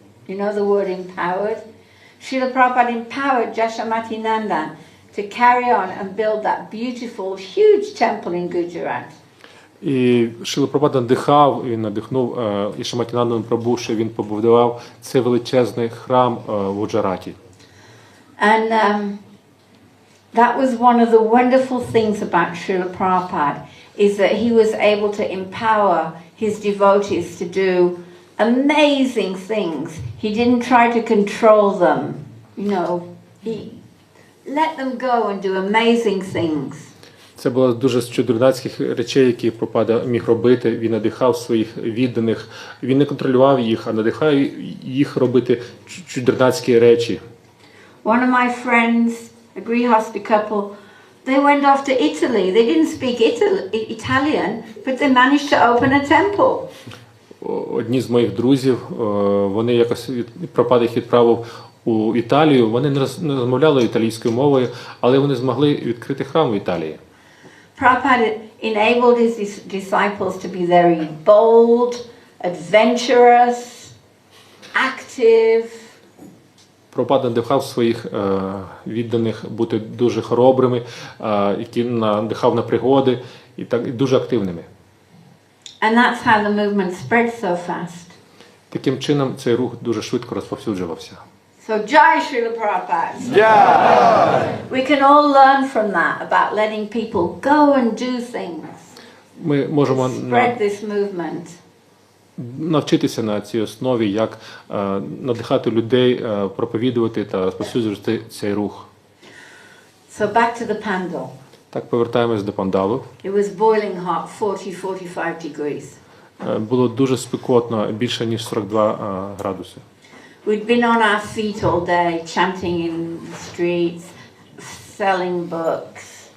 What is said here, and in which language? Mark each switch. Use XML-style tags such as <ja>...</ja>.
<en>You know the word empowered? Srila Prabhupada empowered Jashamati Nandan to carry on and build that beautiful, huge temple in Gujarat.</en> <uk>І Шріла Прабхупада надихнув Яшаматі Нандану Прабу, що він побудував цей величезний храм в Гуджараті.</uk> <en>And that was one of the wonderful things about Srila Prabhupada, is that he was able to empower his devotees to do amazing things. He didn't try to control them. You know, he let them go and do amazing things.</en> <uk>Це було дуже з чудернацьких речей, які Прабхупада міг робити. Він надихав своїх відданих. Він не контролював їх, а надихав їх робити чудернацькі речі.</uk> <en>One of my friends, a Grihasti couple, they went off to Italy. They didn't speak Italian, but they managed to open a temple.</en> <uk>Одні з моїх друзів, вони якось Прабхупада їх відправив у Італію. Вони не розмовляли італійською мовою, але вони змогли відкрити храм в Італії.</uk> <en>Prabhupada enabled his disciples to be very bold, adventurous, active.</en> <uk>Прабхупада надихав своїх відданих бути дуже хоробрими, які надихав на пригоди і так дуже активними.</uk> <en>And that's how the movement spread so fast.</en> <uk>Таким чином цей рух дуже швидко розповсюджувався.</uk> <en>So Jai Srila Prabhupada. Yeah. We can all learn from that about letting people go and do things.</en> <uk>Ми можемо</uk> <en>spread this movement.</en> <uk>Навчитися на цій основі, як надихати людей, проповідувати та розповсюджувати цей рух.</uk> <en>So back to the pandal.</en> <uk>Так, повертаємось до пандалу.</uk> <en>It was boiling hot, 40-45 degrees.</en> <uk>Було дуже спекотно, більше ніж 42 градуси.</uk> <en>We'd been on our feet all day, chanting in the streets, selling books.</en>